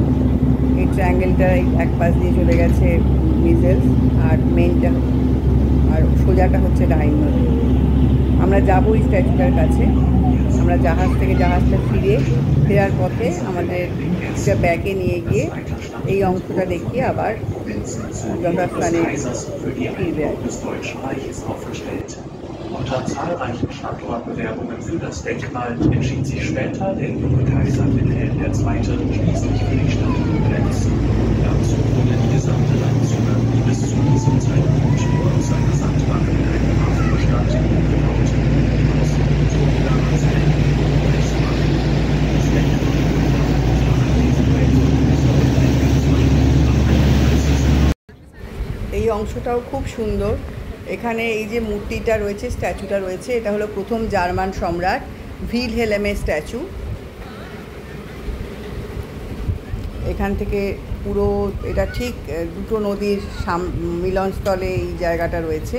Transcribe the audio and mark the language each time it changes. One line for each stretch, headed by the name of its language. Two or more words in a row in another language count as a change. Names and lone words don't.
Bangla: এই ট্রায়াঙ্গেলটার এক পাশ দিয়ে চলে গেছে মিজেলস, আর মেনটা আর সোজাটা হচ্ছে রাইন নদী। আমরা যাবো এই স্ট্যাচুটার কাছে। আমরা জাহাজটা ফেরার পথে আমাদের একটা ব্যাগে নিয়ে গিয়ে এই অংশটা দেখিয়ে আবার যথাস্থানে ফিরবে।
German: Unter zahlreichen Standortbewerbungen für das Denkmal entschied sich später der junge Kaiser Wilhelm II. Schließlich für die Stadt Koblenz. Dazu wurde die gesamte Landzunge, die bis zu diesem Zeitpunkt nur aus einer Sandbank in einem Hafen bestand, umgebaut. Außerdem wurde damals ein Koblenz gemacht. Das Denkmal
Bangla: এই অংশটাও খুব সুন্দর। এখানে এই যে মূর্তিটা রয়েছে, স্ট্যাচুটা রয়েছে, এটা হলো প্রথম জার্মান সম্রাট ভিলহেলেমের স্ট্যাচু। এখান থেকে পুরো এটা ঠিক দুটো নদীর মিলনস্থলে এই জায়গাটা রয়েছে।